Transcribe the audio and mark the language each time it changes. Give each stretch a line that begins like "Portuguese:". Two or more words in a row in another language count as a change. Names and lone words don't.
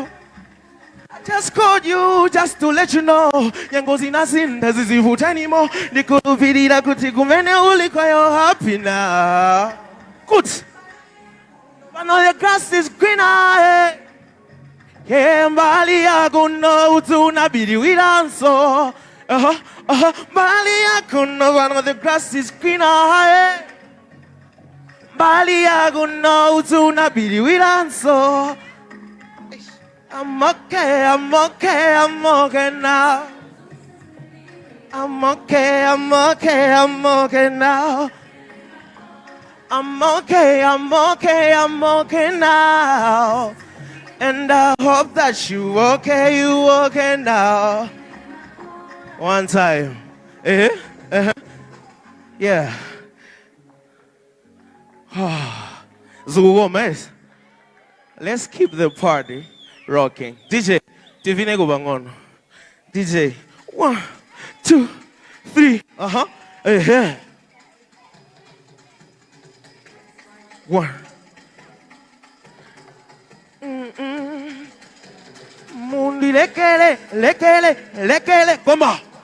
English: I just called you just to let you know
Nyanja: yangozi nazinda zizivuta
English: anymore
Nyanja: ndikulupilira kuti kumene uliko
English: you're happy now. Good. But now the grass is greener. Yeah,
Nyanja: mbali yako no utunabiriwiranso. Mbali yako no,
English: but now the grass is greener.
Nyanja: Mbali yako no utunabiriwiranso.
English: I'm okay, I'm okay, I'm okay now. I'm okay, I'm okay, I'm okay now. I'm okay, I'm okay, I'm okay now. And I hope that you okay now. One time. Yeah. Zugomes. Let's keep the party rocking. DJ, Tivine go bangon. DJ, 1, 2, 3. 1.
Nyanja: Mundi lekele, lekele, lekele, komba.